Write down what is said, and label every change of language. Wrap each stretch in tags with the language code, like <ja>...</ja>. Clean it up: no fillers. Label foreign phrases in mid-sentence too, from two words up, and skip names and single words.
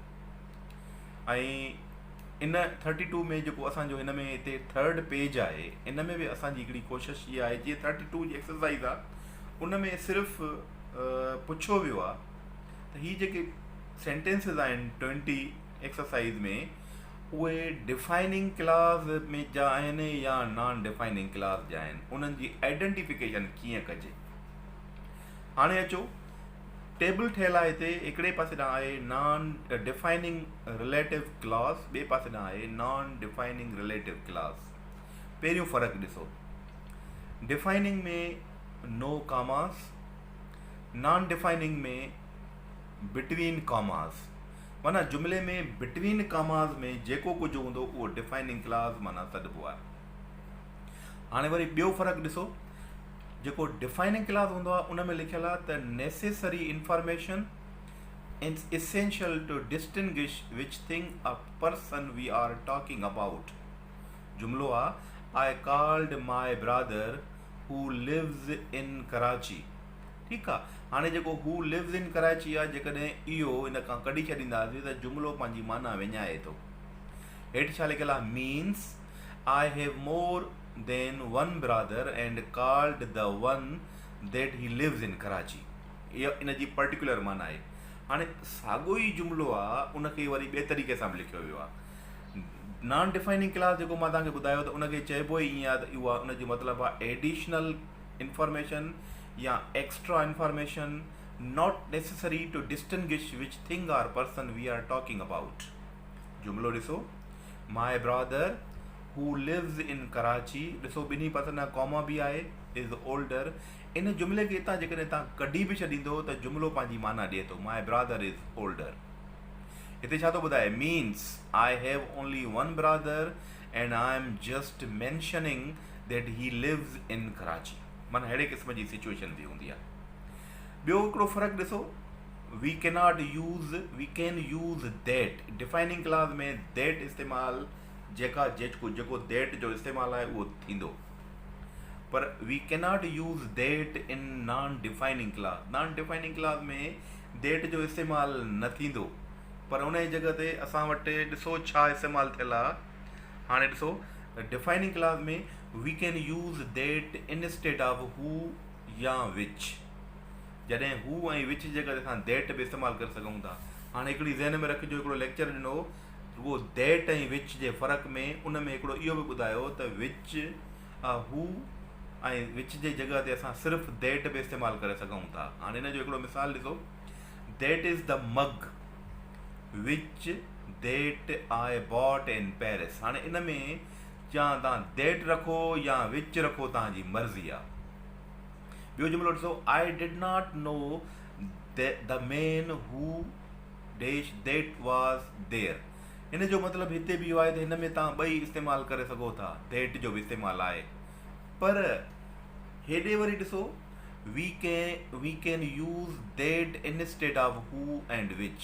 <sd>ऐं इन 32 में जेको असांजो हिन में हिते 3rd पेज आहे, इन में बि असांजी हिकिड़ी कोशिशि इहा आहे, जीअं 32 जी एक्सरसाइज़ आहे उन में सिर्फ़ु पुछो वियो आहे त हीअ जेके सेंटेंसिस आहिनि 20 एक्सरसाइज़ में उहे</sd> <en>defining class</en> <sd>में जा आहिनि या</sd> <en>non defining class</en> <sd>जा आहिनि, उन्हनि जी आइडेंटिफिकेशन कीअं कजे। हाणे अचो, टेबल ठहियलु आहे हिते, हिकिड़े पासे ॾांहुं आहे</sd> <en>non defining relative class,</en> <sd>ॿिए पासे ॾांहुं आहे</sd> <en>non defining relative class.</en> <sd>पहिरियों फ़र्क़ु ॾिसो, डिफाइनिंग में</sd> <en>no commas, non defining</en> <sd>में</sd> <en>between commas.</en> <sd>माना जुमिले में</sd> <en>between commas</en> <sd>में जेको कुझु हूंदो उहो</sd> <en>defining class</en> <sd>माना सॾिबो आहे। हाणे वरी ॿियो फ़र्क़ु ॾिसो, जेको डिफाइनिंग क्लास हूंदो आहे उन में लिखियलु आहे त</sd> <en>necessary information is essential to distinguish which thing a person we are talking about.</en> <sd>जुमिलो आहे,</sd> <en>I called my brother who lives in Karachi.</en> <sd>ठीकु आहे, हाणे जेको</sd> <en>who lives in Karachi</en> <sd>आहे, जेकॾहिं इहो इन खां कढी छॾींदासीं त जुमिलो पंहिंजी माना विञाए थो। हेठि छा लिखियलु आहे,</sd> <en>means I have more than one brother and called the one that he lives in Karachi.</en> <sd>इहा इन जी पर्टिकुलर माना आहे। हाणे साॻियो ई जुमिलो आहे, उनखे वरी ॿिए तरीक़े सां बि लिखियो वियो आहे। नॉन डिफाइनिंग क्लास जेको मां तव्हांखे ॿुधायो त उनखे चइबो ई ईअं आहे त उहा उनजो मतिलबु आहे</sd> <en>additional information</en> <sd>या</sd> <en>extra information not necessary to distinguish which thing or person we are talking about.</en> <sd>जुमिलो ॾिसो,</sd> <en>my brother who lives in Karachi,</en> <sd>ॾिसो ॿिन्ही पासे न कॉमा बि आहे,</sd> <en>is older.</en> <sd>इन जुमिले खे हितां जेकॾहिं तव्हां कढी बि छॾींदो त जुमिलो पंहिंजी माना ॾिए थो,</sd> <en>my brother is older.</en> <sd>हिते छा थो ॿुधाए,</sd> <en>means I have only one brother and I am just mentioning that he lives in Karachi.</en> <sd>माना अहिड़े क़िस्म जी सिचुएशन बि हूंदी आहे। ॿियो हिकिड़ो फ़र्क़ु ॾिसो,</sd> <en>we can use that. defining class</en> <sd>में दैट इस्तेमालु जेको दैट जो इस्तेमालु आहे उहो थींदो,</sd> <en>पर we cannot use that in non defining class. non defining class</en> <sd>में दैट जो इस्तेमालु न थींदो, पर उन जी जॻह ते असां वटि ॾिसो छा इस्तेमालु थियल आहे। हाणे ॾिसो,</sd> <en>defining class में we can use that instead of who या विच।</en> <sd>जॾहिं हू ऐं विच जी जॻह ते असां दैट बि इस्तेमालु करे सघूं था। हाणे हिकिड़ी ज़हन में रखिजो, हिकिड़ो लेक्चर ॾिनो उहो दैट ऐं विच जे फ़र्क़ु में, उन में हिकिड़ो इहो बि ॿुधायो त</sd> <en>which who</en> <sd>ऐं विच जे जॻह ते असां सिर्फ़ु दैट बि इस्तेमालु करे सघूं था। हाणे हिन जो हिकिड़ो मिसाल ॾिसो,</sd> <en>that is the mug which that I bought in Paris.</en> <sd>हाणे इन में या तव्हां दैट रखो या विच रखो, तव्हांजी मर्ज़ी आहे। ॿियो जुमिलो ॾिसो,</sd> <en>I did not know the man who dash that was there.</en> <sd>हिन जो मतिलबु हिते बि इहो आहे त हिन में तव्हां ॿई इस्तेमालु करे सघो था, दैट जो बि इस्तेमालु आहे, पर हेॾे वरी ॾिसो</sd> <en>we can use that instead of who and which.</en>